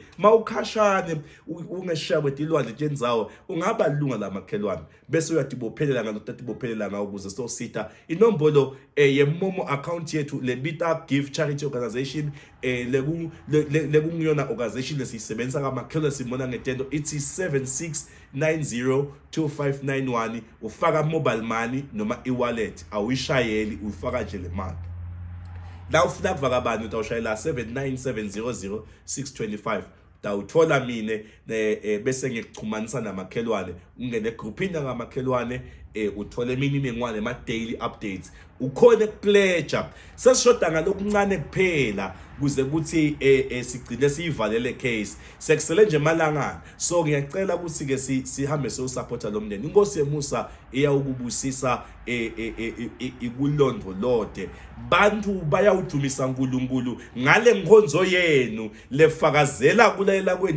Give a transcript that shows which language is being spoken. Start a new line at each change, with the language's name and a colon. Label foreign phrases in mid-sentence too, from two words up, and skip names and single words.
Swati: mawukhashane ungeshiya kwetilwandle tendzawo ungaba lunga lamakhelwane bese uyatibophelela ngalothatibophelela ngawo kuze sosita inombolo yemomo account yethu lebita Give Charity Organization lekungiyona organization lesiyisebenzisa kamakhelwane simbona ngetento ithi 76902591 ufaka
English: mobile money
Swati: noma e-wallet awuyishayeli ufaka nje le mali. La ufuna kuvaka bani utawushayela 79700625 utawuthola mine bese ngikuxhumanisa namakhelwane ungene egroupini yangamakhelwane uthole imininingwane ma-
English: daily updates
Swati: ukhona epledger sesishoda ngalokuncane kuphela kuze kuthi sigcine siyivalele case sekusele nje malangana so ngiyacela ukuthi ke sihambe siyosupporta lo mndeni inkosi yemusa iyawukubusisa ikulondolode bantu bayawudumisa uNkulunkulu ngale nkonzo yenu lefakazela kulayela kweni